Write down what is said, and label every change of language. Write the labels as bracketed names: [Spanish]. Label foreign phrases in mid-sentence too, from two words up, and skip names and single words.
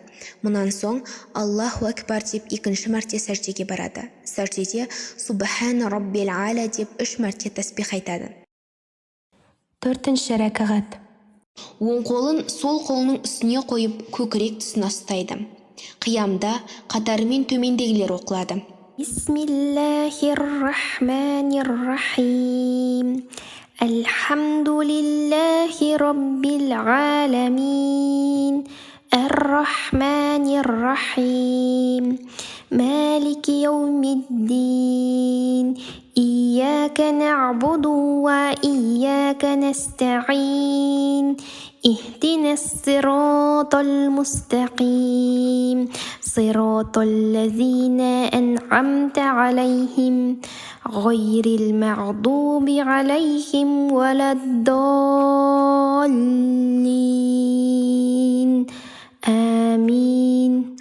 [Kazakh] Мұнан соң [Arabic] الله أكبر [Kazakh] деп 2-ші мәрте сәждеге барады. Сәждеде [Arabic] سبحان ربي الأعلى [Kazakh] деп 3 мәрте тәсбих айтады. 4-ші ракағат. Оң қолын сол қолының үстіне қойып, көкірек тұсына ұстайды. Қиямда қатарымен төмендегілер оқылады. [Arabic] بسم الله الرحمن الرحيم. الحمد لله رب العالمين الرحمن الرحيم مالك يوم الدين إياك نعبد وإياك نستعين اهدنا الصراط المستقيم صراط الذين أنعمت عليهم غير المغضوب عليهم ولا الضالين آمين.